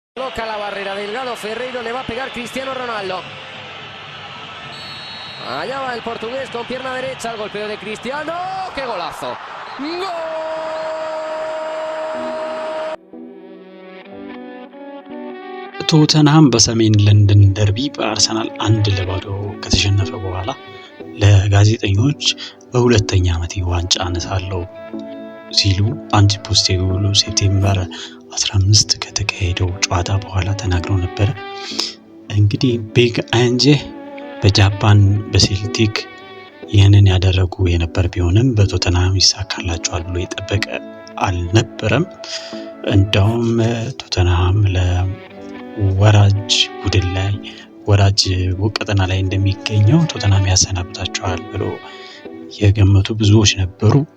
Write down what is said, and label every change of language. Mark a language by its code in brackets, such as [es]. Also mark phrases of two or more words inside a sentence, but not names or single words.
[es] Coloca la barrera, Delgado Ferreiro, le va a pegar Cristiano Ronaldo. Allá va el portugués con pierna derecha, el golpeo de Cristiano. ¡Qué golazo! ¡Gol! [am] ቶተንሃም በሰሜን ለንደን ደርቢ በአርሰናል 1-0 ከተሸነፈ በኋላ ለጋዜጠኞች በሁለተኛ ዓመት ዋንጫ አነሳለሁ ሲሉ አንዲ ፖስቴኮግሉ ሴፕቴምበር 15 ከተካሄደው ጨዋታ በኋላ ተናግረው ነበር። እንግዲህ ቢግ አንጄ በጃፓን በሴልቲክ ይህንን ያደረጉ የነበር ቢሆንም በቶተንሃም ይሳካላቸዋል ብሎ የጠበቀ አልነበረም። እንደውም ቶተንሃም ለወራጅ ቡድን ላይ ወራጅ ቀጠና ላይ እንደሚገኘው ቶተንሃም ያሰናብታቸዋል ብሎ የገመቱ ብዙዎች ነበሩ።